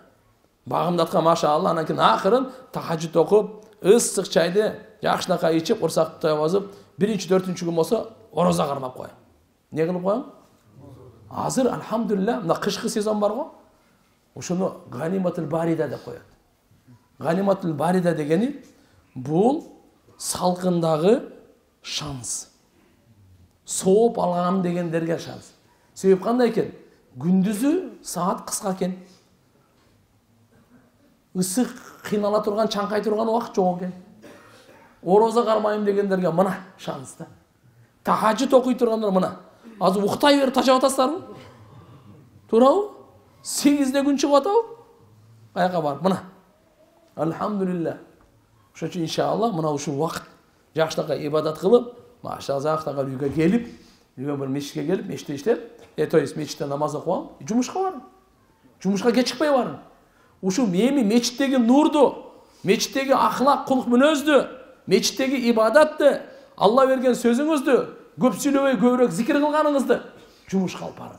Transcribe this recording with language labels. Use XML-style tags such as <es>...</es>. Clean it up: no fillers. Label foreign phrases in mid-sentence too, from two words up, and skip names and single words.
<ky>Багымдаткан машалла, анан кийин акырын тахажжуд окуп, ысык чайды жакшынакай ичип, курсакты тоебозуп, 1-4-күн болсо ороза кармап коем. Не кылып коем? Азыр альхамдулилля, мына кышкы сезон бар го. Ошону ганиматул барида деп коет. Ганиматул барида дегени бул салкындагы шанс.</ky> <kk>Соғып алғам дегендерге шанс. Себеп қандай екен? Күндізі сағат қысқа екен. Ысық қинала тұрған, чаңқай тұрған уақыт жоқ екен. Ораза қармайым дегендерге мына шанс та. Тахаджуд оқи тұрғандар мына. Азыр ұйықтай беріп ташап атасыздар ма? Тура ма? 8-де күн шығып атау? Қаяққа барып мына. Альхамдулилля.</kk> <ky>Ошон үчүн иншалла мына ушул уақыт жакшылыкка ибадат кылып, жактага үйгө келип, үйгө бир мешитке келип, мешитте иштеп,</ky> <ru>то есть</ru> <ky>мешитте намаз окуп алып, жумушка барым. Жумушка кеч чыкпай барым. Ушул эми мешиттеги нурду, мешиттеги ахлак, кулук мүнөздү, мешиттеги ибадатты, Алла берген сөзүңүздү, көп сүйлөбөй көбүрөөк зикир кылганыңызды жумушка алып барың.</ky>